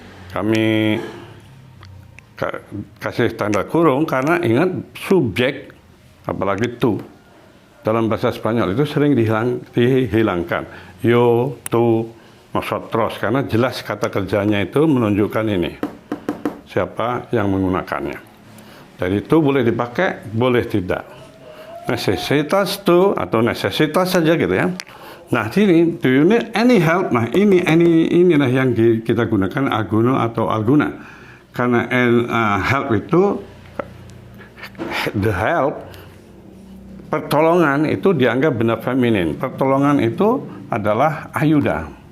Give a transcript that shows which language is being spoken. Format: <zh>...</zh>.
<id>Kami kasih tanda kurung karena ingat subjek, apalagi tu, dalam bahasa Spanyol itu sering dihilangkan. Yo, tu, nosotros, karena jelas kata kerjanya itu menunjukkan ini siapa yang menggunakannya. Jadi itu boleh dipakai, boleh tidak.</id> <es>Necesitas to</es> <id>atau</id> <es>necesitas</es> <id>saja gitu ya. Nah sini,</id> <en>do you need any help?</en> <id>Nah inilah yang kita gunakan aguno atau alguna. Karena help itu the help, pertolongan itu dianggap benda feminin. Pertolongan itu adalah ayuda.</id>